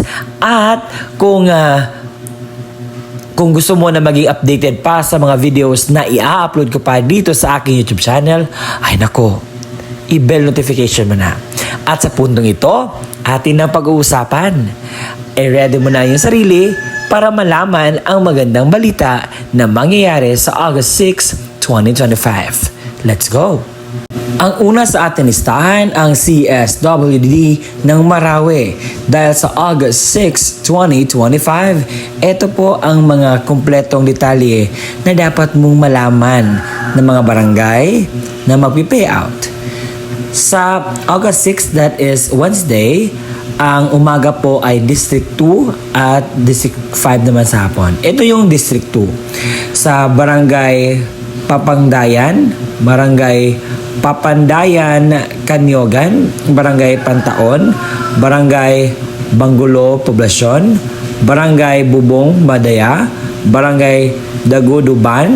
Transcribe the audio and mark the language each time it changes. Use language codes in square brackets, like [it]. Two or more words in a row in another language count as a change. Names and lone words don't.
[tl] At kung gusto mo na maging updated pa sa mga videos na i-upload ko pa dito sa aking YouTube channel, ay nako, i-bell notification mo na. At sa puntong ito, atin na pag-uusapan. Ready mo na yung sarili para malaman ang magandang balita na mangyayari sa August 6, 2025. [en] Let's go! [tl] Ang una sa ating listahan ang CSWD ng Marawi dahil sa August 6, 2025. Ito po ang mga kumpletong detalye na dapat mong malaman ng mga barangay na magpi-payout. [en] Sa August 6, that is Wednesday, [tl] ang umaga po ay District 2 at District 5 naman sa hapon. Ito yung District 2. Sa Barangay Papangdayan, Barangay Papandayan, Kanyogan, Barangay Pantaon, Barangay Banggulo, Poblasyon, Barangay Bubong, Madaya, Barangay Daguduban,